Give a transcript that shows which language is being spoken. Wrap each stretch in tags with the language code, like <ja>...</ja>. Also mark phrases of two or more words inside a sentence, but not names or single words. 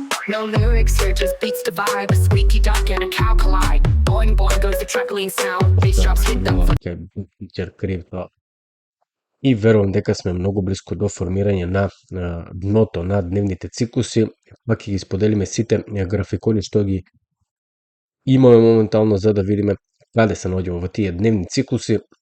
<en>No lyrics here, just beats the vibe. A squeaky duck and a cow collide. Boing boing goes the truckling sound. Bass drops hit them for Пичер крив тоа.</en> <mk>И верувам дека сме многу близко до формирање на дното на дневните циклуси, па ќе ги споделиме сите графикони што ги имаме моментално за да видиме каде се наоѓаме во тие дневни циклуси.</mk>